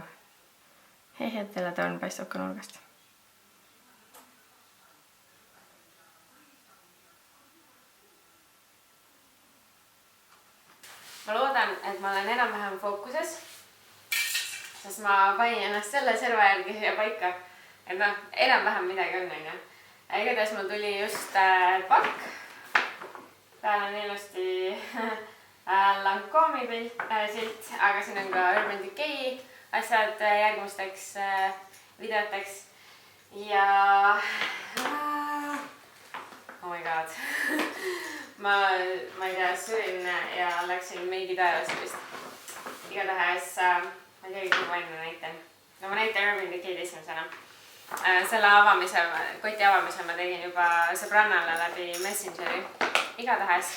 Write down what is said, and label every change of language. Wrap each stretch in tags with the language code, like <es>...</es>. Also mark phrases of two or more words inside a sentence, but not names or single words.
<et>Et heleda on paistab ka nurgast. Ma loodan, et ma olen enam-vähem fookuses, sest ma panin ennast selle serva järgi siia paika, et noh, enam-vähem midagi on, on ju. Igatahes mul tuli just pakk. Tääl on ilusti Lancome'i silt, aga siin on ka Urban Decay asjad järgmisteks videoteks. Ja...</et> <en>Oh my god.</en> <et>Ma ei tea, sõin ja läksin meigi taevast vist. Igatahes, ma ei teagi, kui palju näitan. No ma näitan Urban Decay'd esimesena. Selle koti avamise ma tegin juba sõbrannale läbi Messengeri.</et>